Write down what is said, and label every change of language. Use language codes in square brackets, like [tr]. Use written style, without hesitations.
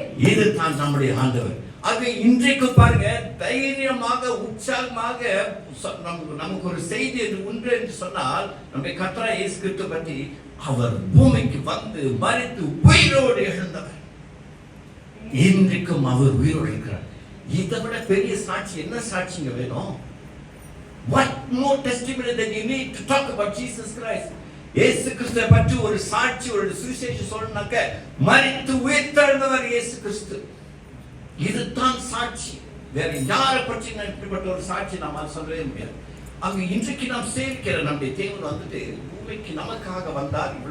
[ta] இதுதான் நம்முடைய ஆண்டவர். அது இன்றைக்கு பாருங்க, தைரியமாக உற்சாகமாக நமக்கு ஒரு செய்தி உண்டு என்று சொன்னால், நம்முடைய கர்த்தராகிய இயேசு கிறிஸ்து பற்றி அவர் பூமிக்கு வந்து மரித்து உயிரோடு எழுந்தவர். இன்றைக்கும் அவர் உயிரோடு இருக்கிறார். இதை விட பெரிய சாட்சி என்ன சாட்சிங்க வேணும்? [en] What more testimony that you need to talk about Jesus Christ? [ta] இயேசு கிறிஸ்துவை பற்றி ஒரு சாட்சி, ஒரு சுவிசேஷம் சொல்லணும்னாக்க, மரித்து உயிர்த்தெழுந்தவர் இயேசு கிறிஸ்து. இதுதான் சாட்சி. வேற யாரை பற்றி இப்படிப்பட்ட ஒரு சாட்சி நாம் சொல்லவே முடியாது. அங்க இன்றைக்கு நாம் சேவிக்கிற நம்முடைய தேவன் வந்துட்டு பூமிக்கு நமக்காக வந்தார்.